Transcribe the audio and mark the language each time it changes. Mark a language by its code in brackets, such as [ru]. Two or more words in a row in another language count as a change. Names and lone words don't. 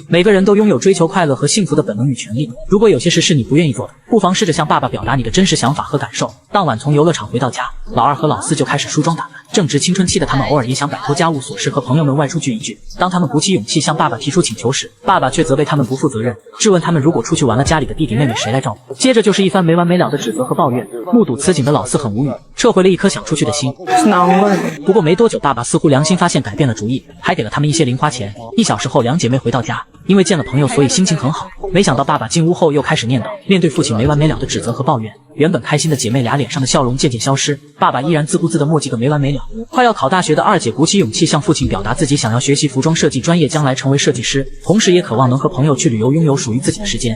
[zh] 每個人都擁有追求快樂和幸福的本能與權利。如果有些事是你不願意做的，不妨試着向爸爸表達你的真實想法和感受。當晚從遊樂場回到家，老二和老四就開始梳妝打扮。正值青春期的他們偶爾也想擺脫家務瑣事，和朋友們外出聚一聚。當他們鼓起勇氣向爸爸提出請求時，爸爸卻責備他們不負責任，質問他們如果出去玩了，家裡的弟弟妹妹誰來照顧？接着就是一番沒完沒了的指責和抱怨。目睹此景的老四很無語，撤回了一顆想出去的心。不過沒多久，爸爸似乎良心發現，改變了主意，還給了他們一些零花錢。1 小時後，兩姐妹回到家，因為見了朋友，所以心情很好。沒想到爸爸進屋後又開始念叨，面對父親沒完沒了的指責和抱怨，原本開心的姐妹倆臉上的笑容漸漸消失，爸爸依然自顧自地墨跡個沒完沒了。快要考大學的二姐鼓起勇氣向父親表達自己想要學習服裝設計專業，將來成為設計師，同時也渴望能和朋友去旅遊，擁有屬於自己的時間。